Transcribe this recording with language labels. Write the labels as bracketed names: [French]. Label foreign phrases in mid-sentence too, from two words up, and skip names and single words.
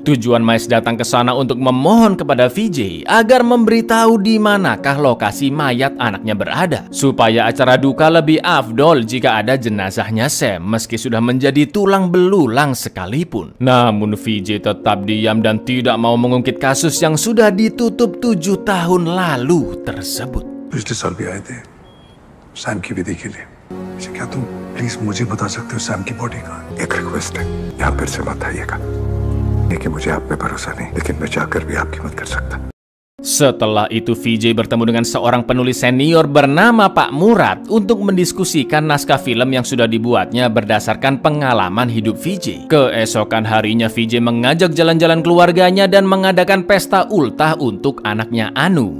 [Indonesian] Tujuan Mahesh datang ke sana untuk memohon kepada VJ agar memberitahu di manakah lokasi mayat anaknya berada, supaya acara duka lebih afdol jika ada jenazahnya Sam meski sudah menjadi tulang belulang sekalipun. Namun VJ tetap diam dan tidak mau mengungkit kasus yang sudah ditutup 7 tahun lalu tersebut. [Hindi] पिछले साल भी आए थे सैम की विधि के लिए। क्या तुम प्लीज मुझे बता सकते हो सैम की बॉडी कहाँ है? एक रिक्वेस्ट है, यहाँ फिर से मत आइएगा। देखिए मुझे आप पे भरोसा नहीं, लेकिन मैं जाकर भी आपकी मदद कर सकता। [Indonesian] Setelah itu VJ bertemu dengan seorang penulis senior bernama Pak Murad untuk mendiskusikan naskah film yang sudah dibuatnya berdasarkan pengalaman hidup VJ. Keesokan harinya VJ mengajak jalan-jalan keluarganya dan mengadakan pesta ultah untuk anaknya Anu.